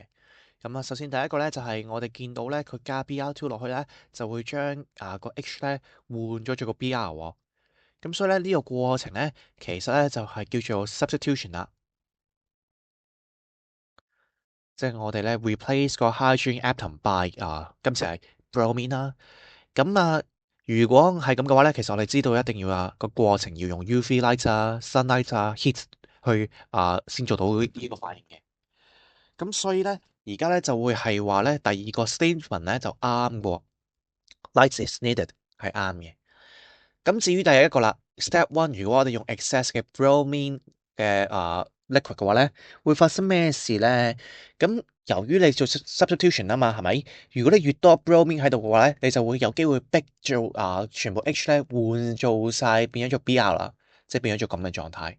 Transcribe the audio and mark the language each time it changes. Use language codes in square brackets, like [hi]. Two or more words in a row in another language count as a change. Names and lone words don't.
[yue] 咁首先第一個咧就係我哋見到咧佢加 Br2 落去咧，就會將個 H 咧換咗做個 Br 喎。咁所以咧呢個過程咧其實咧就係叫做 substitution 啦，即係我哋咧 replace 個 [en] hydrogen atom [yue] by 今次係 bromine 啦。咁如果係咁嘅話咧，其實我哋知道一定要個過程要用 [en] UV light sunlight heat [yue] 去先做到呢個反應嘅。咁所以咧，而家咧就會係話咧，第二個 statement 咧就啱嘅喎 ， [en] light is needed [yue] 係啱嘅。咁至於第一個啦 ， [en] step one， [yue] 如果我哋用 excess 嘅 bromine 嘅liquid 嘅話咧，會發生咩事咧？咁由於你做 substitution 啊嘛，係咪？如果你越多 bromine 喺度嘅話咧，你就會有機會逼做全部 H 咧換做晒變咗做 Br 啦，即係變咗做咁嘅狀態。